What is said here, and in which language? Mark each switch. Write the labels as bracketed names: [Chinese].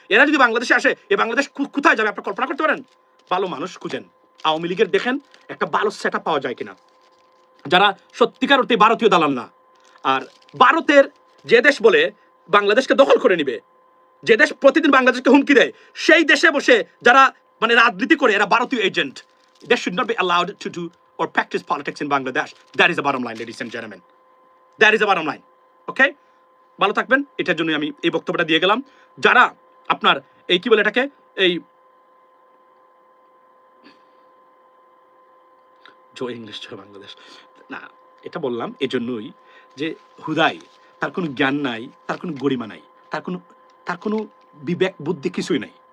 [Bangla] এরা যদি বাংলাদেশে আসে, এই বাংলাদেশ কোথায় যাবে আপনি কল্পনা করতে পারেন? ভালো মানুষ খুঁজেন আওয়ামী লীগের, দেখেন একটা ভালো সেটআপ পাওয়া যায় কিনা, যারা সত্যিকার অর্থে ভারতীয় দালাল না। আর ভারতের যে দেশ বলে বাংলাদেশকে দখল করে নিবে, যে দেশ প্রতিদিন বাংলাদেশকে হুমকি দেয়, সেই দেশে বসে যারা মানে রাজনীতি করে, এরা ভারতীয় agent. [English] They should not be allowed to do or practice politics in Bangladesh. That is the bottom line, ladies and gentlemen. That is the bottom line. Okay? [Bangla] ভালো থাকবেন, এটার জন্য আমি এই বক্তব্যটা দিয়ে গেলাম। যারা আপনার এই কি বলে এটাকে, এই জয় ইংলিশ জয় বাংলাদেশ না, এটা বললাম এজন্যই যে হুদাই তার কোনো জ্ঞান নাই, তার কোনো গরিমা নাই, তার কোনো বিবেক বুদ্ধি কিছুই নাই।